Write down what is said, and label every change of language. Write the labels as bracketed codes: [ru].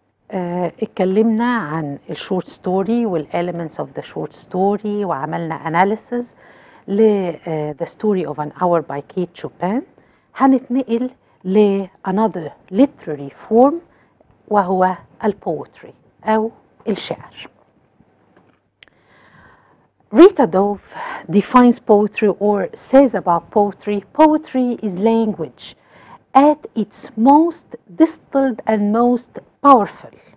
[ar] اتكلمنا عن الشورت ستوري وال [en] elements of the short story [ar] وعملنا analysis ل The Story of an Hour by Keats Chopin. هنتنقل ل [en] another literary form [ar] وهو الpoetry أو الشعر. [en] Rita Dove defines poetry or says about poetry, poetry is language at its most distilled and most powerful.